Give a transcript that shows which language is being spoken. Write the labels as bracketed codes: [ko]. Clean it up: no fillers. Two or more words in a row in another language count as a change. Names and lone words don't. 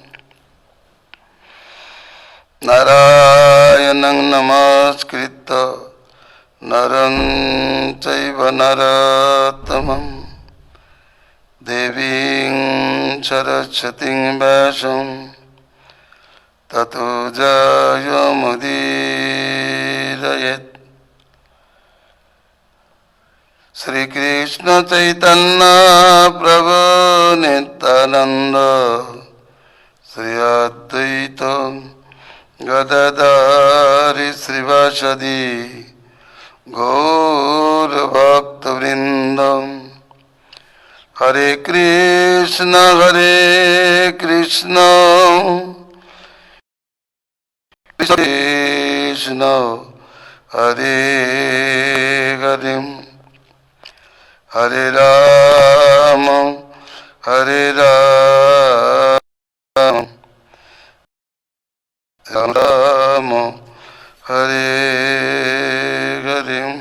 [sa] নারায়ণং নমস্কৃত্য নরং চৈব নরোত্তমং দেবীং সরস্বতীং ব্যাসং ততো জয়মুদীরয়েৎ। [bn] শ্রীকৃষ্ণ চৈতন্য প্রভু নিত্যানন্দ শ্রী অদ্বৈত গদাধর শ্রীবাসদি গৌর ভক্তবৃন্দ। [sa] হরে কৃষ্ণ কৃষ্ণ কৃষ্ণ হরে হরে হরে রাম রাম হরে হরে।